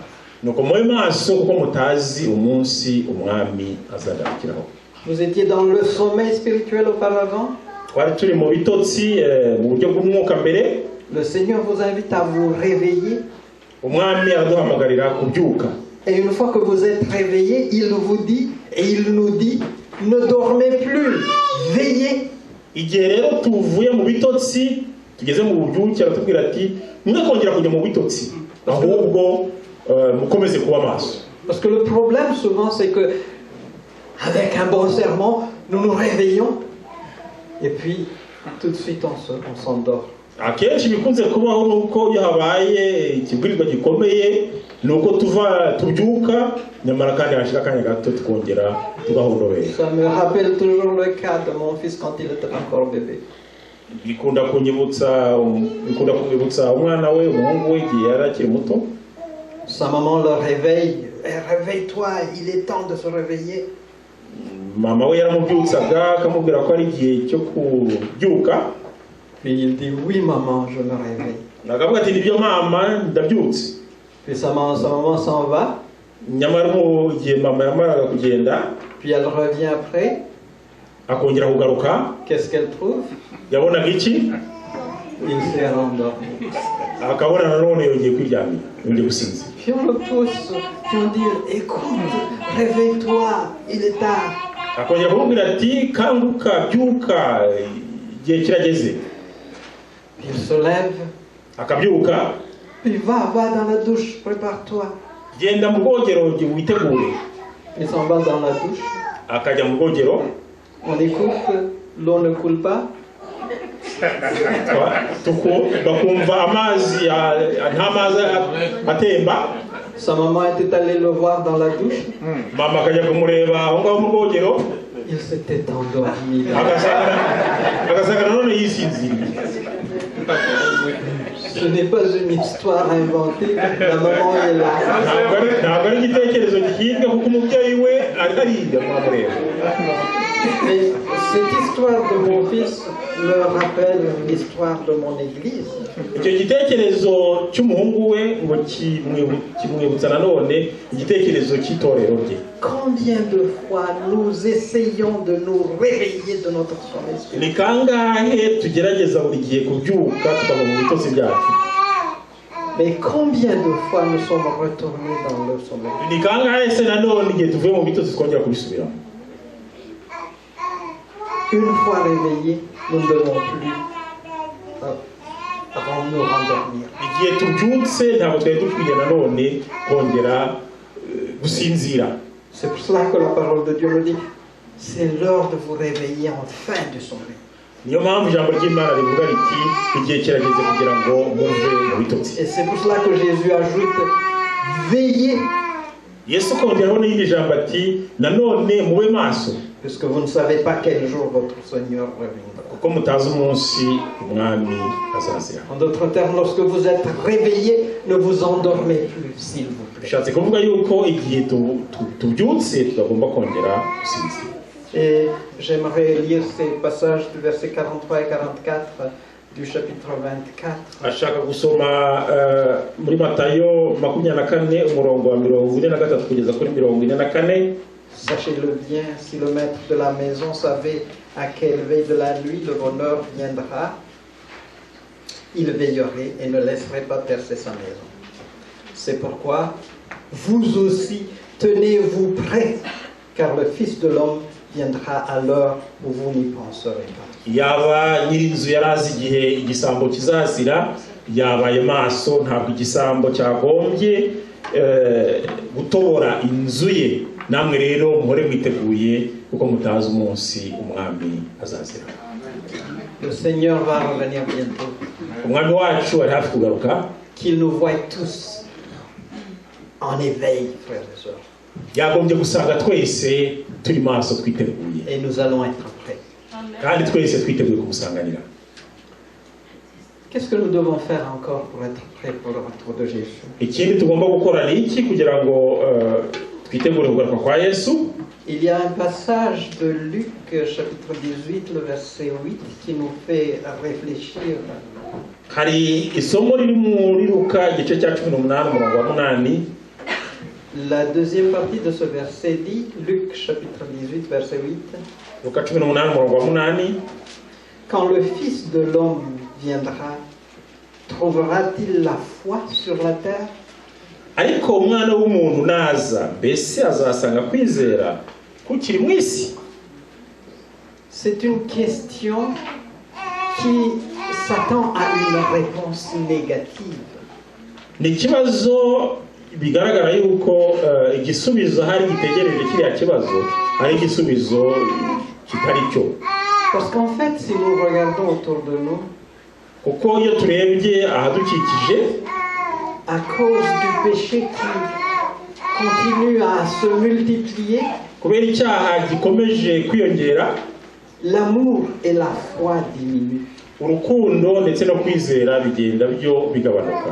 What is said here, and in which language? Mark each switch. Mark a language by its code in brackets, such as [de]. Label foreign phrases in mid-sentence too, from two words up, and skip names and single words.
[rw] nuko mube maso kuko mutazi umunsi umwami azagarukiraho. [fr] Vous étiez dans le sommeil spirituel auparavant. [rw] twari turi mu bitotsi mu buryo bw'umwuka mbere. [fr] Le Seigneur vous invite à vous réveiller. [rw] umwami araduhamagarira kubyuka. [fr] Et une fois que vous êtes réveillé, il vous dit, et il nous dit, ne dormez plus, veillez. [rw] igihe rero tuvuye mu bitotsi tugeze mu bubyuke, aratubwira ati mwe kongera kujya mu bitotsi, ahubwo mukomeze kuba maso. [fr] Parce que le problème souvent c'est que avec un bon sermon, nous nous réveillons et puis tout de suite on s'endort. [rw] akenshi bikunze kubaho nuko iyo habaye ikibwirizwa gikomeye nuko tubyuka, nyamara kandi hashira akanya gato tukongera tugahondobera. [fr] Ça me rappelle toujours le cas de mon fils quand il était encore bébé. [rw] bikunda kunyibutsa umwana we, umuhungu we, igihe yari akiri muto. [fr] Sa maman le réveille. Réveille-toi, il est temps de se réveiller. [rw] mama we yaramubyutsaga akamubwira ko ari igihe cyo kubyuka. [fr] Puis il dit oui maman, je me réveille. [rw] akavuga ati nibyo mama, ndabyutse. [fr] Puis sa maman s'en va. [rw] nyamara mu gihe mama yamaraga kugenda, [fr] Puis elle revient après. [rw] akongera kugaruka. [fr] Qu'est-ce qu'elle trouve? [rw] yabonaga iki? [fr] Il s'est rendormi. [rw] akabona nanone yongeye kwiryamira, yongeye gusinzira. [fr] Puis on le pousse, puis on dit écoute, réveille-toi, il est tard. [rw] akongera kumubwira ati kanguka, byuka, igihe kirageze. [fr] Il se lève, [rw] akabyuka, [fr] puis va dans la douche, prépare-toi. [rw] genda mu bwogero witegure. [fr] Il s'en va dans la douche. [rw] akajya mu bwogero. [fr] On écoute, l'eau ne coule pas. [rw] bakumva amazi nta mazi atemba. [fr] Sa maman était allée le voir dans la douche. [rw] mama akajya kumureba aho ngaho mu bwogero. [fr] Il s'était endormi. [rw] agasanga nanone yisinziriye. [fr] Ce n'est pas une histoire inventée, la maman est là. [rw] ntabwo ari igitekerezo gihinga kuko umubyeyi we ariya mwamureba. [fr] Mais cette histoire de mon fils me rappelle l'histoire de mon église. [rw] icyo gitekerezo cy'umuhungu we ngo kimwibutsa nanone igitekerezo cy'itorero rye. [fr] Combien de fois nous essayons de nous réveiller de notre sommeil spirituel? [rw] ni kangahe tugerageza buri gihe kubyuka tukava mu bitotsi byacu. [fr] Mais combien de fois nous sommes retournés dans le sommeil? [rw] ni kangahe se nanone igihe tuvuye mu bitotsi twongera kubisubiramo. [fr] Une fois réveillés, nous ne devons plus nous rendormir. [rw] igihe tubyutse ntabwo twari dukwiye nanone kongera gusinzira. [fr] C'est pour cela que la parole de Dieu nous dit, c'est l'heure de vous réveiller en fin du sommeil. [rw] niyo mpamvu ijambo ry'Imana rivuga riti igihe kirageze kugira ngo muve mu bitotsi. [fr] Et c'est pour cela que Jésus ajoute, veillez. [rw] Yesu kongeraho n'irindi jambo ati nanone mube maso. [fr] puisque vous ne savez pas quel jour votre Seigneur reviendra. [rw] kuko mutazi umunsi umwami azazira. [fr] En d'autres termes, lorsque vous êtes réveillés, ne vous endormez plus, s'il vous plaît. [rw] bishatse kuvuga yuko igihe tubyutse tutagomba kongera gusinzira. [fr] Et j'aimerais lire ces passages du verset 43 et 44 du chapitre 24. [rw] ashaka gusoma muri Matayo 24 umurongo wa 43 kugeza kuri 44. [fr] Sachez-le bien, si le maître de la maison savait à quelle veille de la nuit le bonheur viendra, il veillerait et ne laisserait pas percer sa maison. C'est pourquoi vous aussi tenez-vous prêts, car le Fils de l'homme viendra à l'heure où vous n'y penserez pas. [rw] Yaba nyirinzu yarazi igihe igisambo kizazira, yabaye maso, ntabwo igisambo cyagombye gutobora inzu ye. Namwe rero muhore mwiteguye kuko mutazi umunsi umwami azazira. [fr] Le Seigneur va revenir bientôt. [rw] Umwami wacu ari hafi kugaruka. [fr] Qu'il nous voie tous en éveil, frères et sœurs. [rw] Yagombye gusanga twese turi maso twiteguye. [fr] Et nous allons être prêts. [rw] Kandi twese twiteguye kumusanganira. [fr] Qu'est-ce que nous devons faire encore pour être prêts pour le retour de Jésus? [rw] Ikindi tugomba gukora ni iki kugira ngo twitegure kugaruka kwa Yesu? [fr] Il y a un passage de Luc chapitre 18 le verset 8 qui nous fait réfléchir. [rw] Hari isomo riri muri Luka igice cya 18 umurongo wa 8. [fr] La deuxième partie de ce verset dit, Luc chapitre 18 verset 8. [rw] Luka 18 umurongo wa 8. [fr] Quand le Fils de l'homme viendra, trouvera-t-il la foi sur la terre? [rw] Ariko umwana w'umuntu naza, mbese azasanga kwizera kukiri mu isi? [fr] C'est une question qui s'attend à une réponse négative. [rw] Ni ikibazo bigaragara yuko igisubizo hari gitegereje kiriya kibazo ari igisubizo kitari cyo. [fr] Parce qu'en fait, si nous regardons autour de nous, [rw] kuko iyo turebye ahadukikije, [fr] à cause du péché qui continue à se multiplier, [rw] kubera icyaha gikomeje kwiyongera, [fr] l'amour et la foi diminuent. [rw] urukundo ndetse no kwizera bigenda byo bigabanuka.